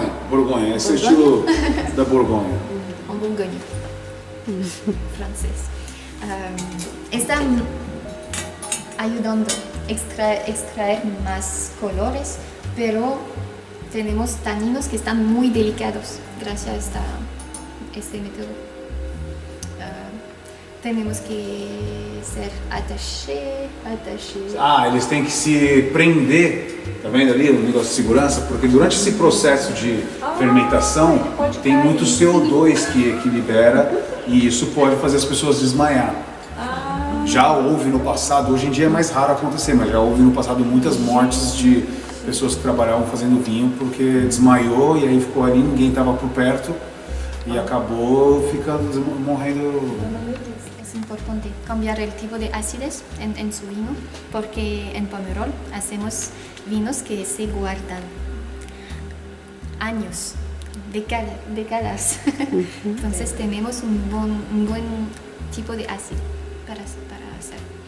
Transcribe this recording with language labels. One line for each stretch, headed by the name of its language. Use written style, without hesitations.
Portuguese: Borgonha, esse é o estilo da Borgonha.
Spanish: En Bourgogne, francés. Están ayudando a extraer más colores, pero tenemos taninos que están muy delicados gracias a este método. Tenemos que ser attaché.
Portuguese: Eles têm que se prender, tá vendo ali o negócio de segurança? Porque durante esse processo de fermentação tem muito CO2 que libera e isso pode fazer as pessoas desmaiar. Já houve no passado, hoje em dia é mais raro acontecer, mas já houve no passado muitas mortes de pessoas que trabalhavam fazendo vinho porque desmaiou e aí ficou ali, ninguém estava por perto e acabou morrendo.
Spanish: Es importante cambiar el tipo de acidez en su vino, porque en Pomerol hacemos vinos que se guardan años, décadas. Entonces tenemos un buen tipo de ácido para hacer.